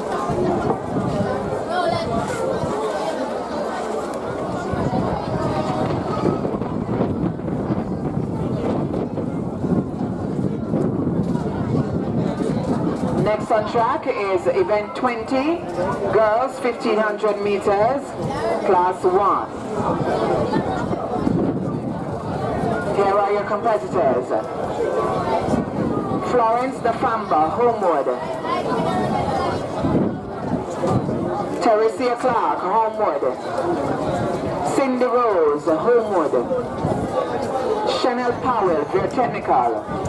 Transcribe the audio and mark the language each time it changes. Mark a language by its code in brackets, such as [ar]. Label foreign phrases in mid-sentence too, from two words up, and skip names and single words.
[en] Next on track is event 20, girls 1500 meters, class 1. Here are your competitors. Florence Dafamba, Homewood. Teresia Clark, Homewood. Cindy Rose, Homewood. Chanel Powell, Veer Technical.